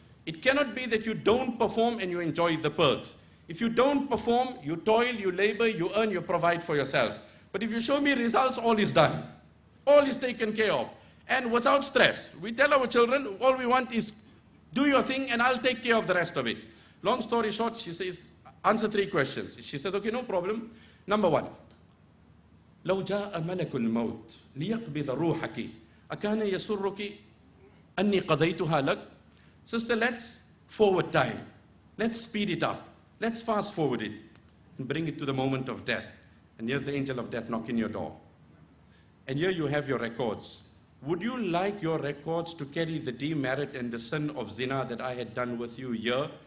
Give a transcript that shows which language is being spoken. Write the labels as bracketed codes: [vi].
[en] It cannot be that you don't perform and you enjoy the perks. If you don't perform, you toil, you labor, you earn, you provide for yourself. But if you show me results, all is done. All is taken care of. And without stress. We tell our children, all we want is do your thing and I'll take care of the rest of it. Long story short, she says, answer 3 questions. She says, okay, no problem. Number 1. [ar] لو جاء ملك الموت ليقبض روحك أكان يسرك أني قضيتها لك. [en] Sister, let's forward time. Let's speed it up. Let's fast forward it and bring it to the moment of death. And here's the angel of death knocking your door. And here you have your records. Would you like your records to carry the demerit and the sin of zina that I had done with you here?